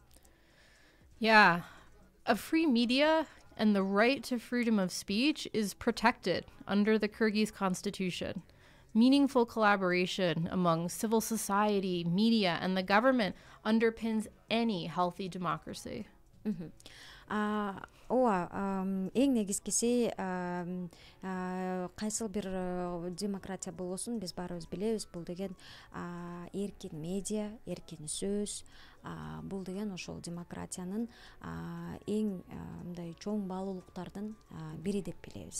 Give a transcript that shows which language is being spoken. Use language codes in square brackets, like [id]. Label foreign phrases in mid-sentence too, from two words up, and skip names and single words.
[en] Yeah, a free media and the right to freedom of speech is protected under the Kyrgyz constitution. Meaningful collaboration among civil society, media, and the government underpins any healthy democracy. [ky] Эң негизгиси кайсыл бир демократия болбосун, биз баарыбыз билебиз, бул деген эркин медиа, эркин сөз, бул деген ошол демократиянын эң мындай чоң баалуулуктардын бири деп билебиз.